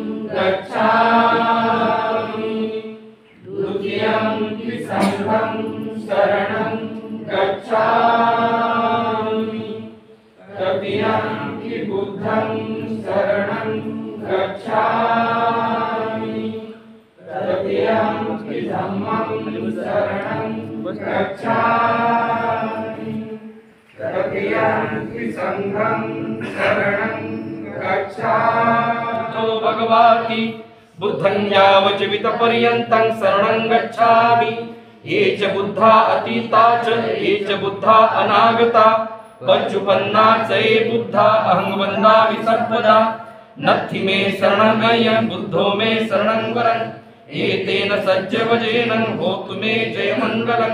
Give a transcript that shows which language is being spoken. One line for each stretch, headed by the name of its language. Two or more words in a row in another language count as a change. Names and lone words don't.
Pali: गच्छामि द्वितीयंपि संघं शरणं गच्छामि तृतीयंपि बुद्धं शरणं गच्छामि तृतीयंपि धम्मं शरणं गच्छामि तृतीयंपि संघं शरणं गच्छामि। तो भगवति बुद्धं यावज्जीवितपर्यन्तं शरणं गच्छामि। ये च बुद्धा अतीता च ये च बुद्धा अनागता पञ्चुपन्ना च ये बुद्धा अहं वन्दामि सर्वदा। नत्थि मे शरणमयं बुद्धो मे शरणं वरं एतेन सज्जवजेन होतु मे जयमङ्गलम्।